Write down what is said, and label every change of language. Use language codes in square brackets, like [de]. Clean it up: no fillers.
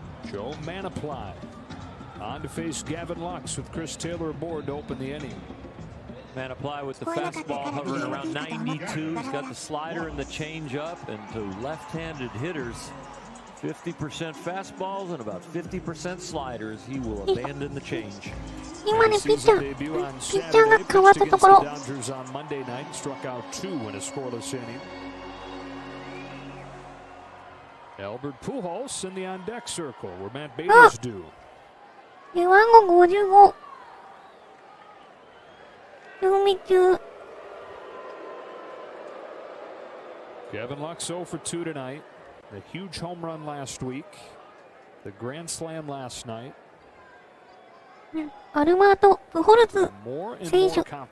[en] Joe Manaply on to face Gavin Lux with Chris Taylor aboard to open the inning. Manaply with the fastball hovering around 92. He's got the slider and the changeup, and to left-handed hitters, 50% fastballs and about 50% sliders. He will abandon the change. [ja] 今ね、ピッチャーが変わったところ。 [en] Dodgers on Monday night struck out 2 in a scoreless inning. Albert Pujols in the on-deck circle where Matt Bader's due. [ja] 背番号55。準備中。 [en] Gavin Lux 0 for 2 tonight. The huge home run last week. The grand slam last night. [ja] アルバート・プホルツ選手。